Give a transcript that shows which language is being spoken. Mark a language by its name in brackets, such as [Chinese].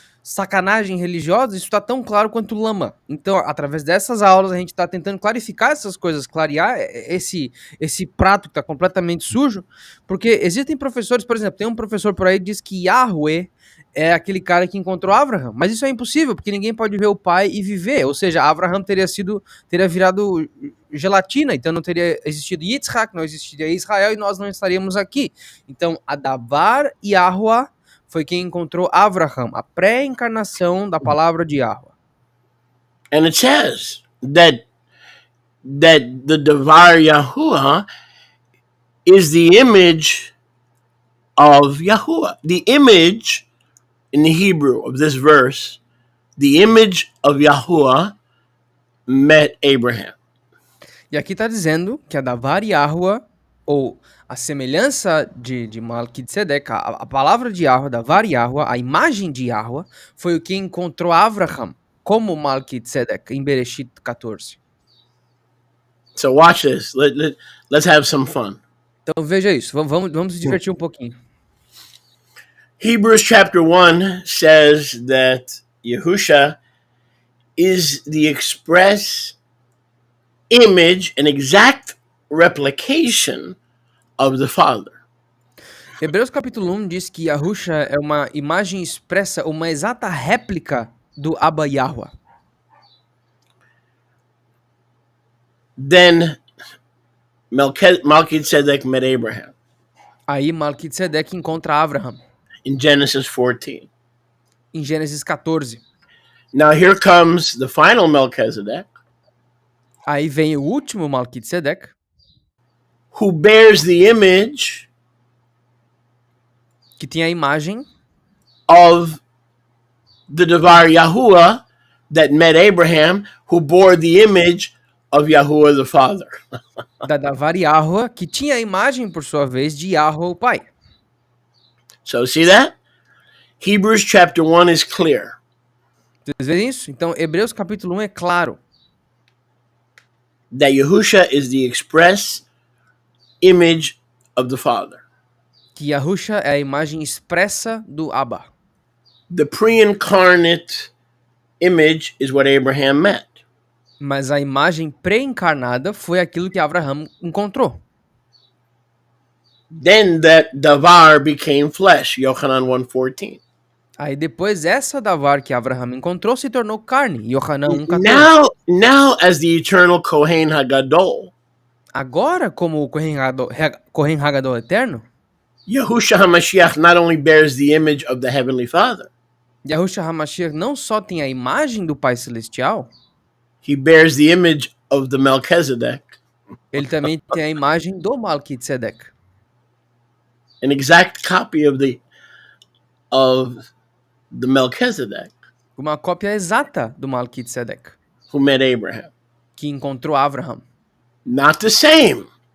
[Portuguese] sacanagem religiosa, isso está tão claro quanto lama. Então, através dessas aulas, a gente está tentando clarificar essas coisas, clarear esse prato que está completamente sujo, porque existem professores, por exemplo, tem um professor por aí que diz que Yahweh é aquele cara que encontrou Abraham, mas isso é impossível, porque ninguém pode ver o pai e viver, ou seja, Abraham teria virado gelatina, então não teria existido Yitzhak, não existiria Israel e nós não estaríamos aqui. Então, Adavar Yahweh foi quem encontrou Abraham, a pré-encarnação da palavra de Yahweh. [English] And it says that the Devar Yahuwah is the image of Yahuwah. The image in the Hebrew of this verse, the image of Yahuwah met Abraham. [Portuguese] E aqui está dizendo que a Davar Yahweh, ou a semelhança de Melquisedeque, a palavra de Yahweh, Davar Yahweh, a imagem de Yahweh, foi o que encontrou Abraham, como Melquisedeque, em Bereshit 14. [English] So watch this. Let's have some fun. [Portuguese] Então veja isso, vamos se divertir um pouquinho. [English] Hebrews chapter 1 says that Yahusha is the express image, an exact replication of the Father. [Portuguese] Hebreus capítulo 1 diz que Yahusha é uma imagem expressa, uma exata réplica do Abba Yahweh. [English] Then Melchizedek met Abraham [Portuguese] Aí Melquisedeque encontra Abraham, [English] in Genesis 14. [Portuguese] em Gênesis 14. [English] Now here comes the final Melchizedek, [Portuguese] Aí vem o último Melquisedeque, [English] who bears the image [Portuguese] que tem a imagem [English] of the Devar Yahuwah that met Abraham, who bore the image of Yahuwah the Father. [Portuguese] da Davar Yahweh, que tinha a imagem, por sua vez, de Yahweh, o Pai. [English] So see that? Hebrews chapter 1 is clear. [Portuguese] Vocês veem isso? Então, Hebreus capítulo 1 é claro. [English] That Yahusha is the express image of the Father. [Portuguese] Que Yahusha é a imagem expressa do Abba. [English] The pre-incarnate image is what Abraham met. [Portuguese] Mas a imagem pré-encarnada foi aquilo que Abraham encontrou. [English] Then that Davar became flesh, Yochanan 1:14. [Portuguese] Aí depois essa Davar que Abraham encontrou se tornou carne, Yohanan 1:14. [English] Now as the eternal Kohen HaGadol, [Portuguese] Agora, como o Kohen Hagadol eterno, [English] Yahusha HaMashiach not only bears the image of the Heavenly Father, [Portuguese] Yahushua HaMashiach não só tem a imagem do Pai Celestial, [English] he bears the image of the Melchizedek, [Portuguese] ele também tem a imagem do Melquisedeque. [English] an exact copy of the Melchizedek [Portuguese] Uma cópia exata do Melquisedeque, [English] who met Abraham. [Portuguese] que encontrou Abraham. [English] Not the same,